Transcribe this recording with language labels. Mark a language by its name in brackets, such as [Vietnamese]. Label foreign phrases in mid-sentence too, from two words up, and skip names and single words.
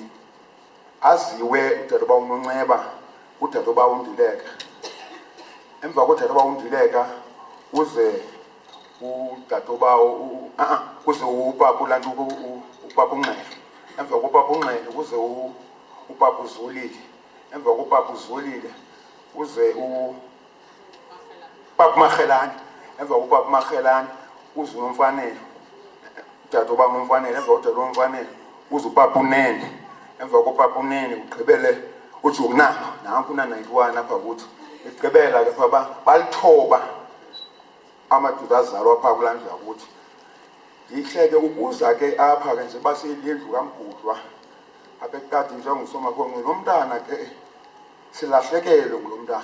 [Xhosa] aziwe udade uNonxeba udade uNdileka emva kodade uNdileka uze udade kuze upapa ulantuka upapa uNxele emva kopapa uNxele kuze upapa uZolile emva kopapa uZolile kuze upapa uMakhelane emva kopapa uMakhelane kuze uNomfanele udade uNomfanele emva kodade uNomfanele kuze upapa uNene emva kopapa uNene ugqibele uJogunanga nanku na91 apha kuthi igqibela ke pha balithoba amadoda azalwa apha kulandlu yakuthi. Yihleke ukuza ke apha ke nje basiyindlu kaMgudlwa apha eqadi njengoSomakhonkco nomntana ke silahlekelwe ngulomntana.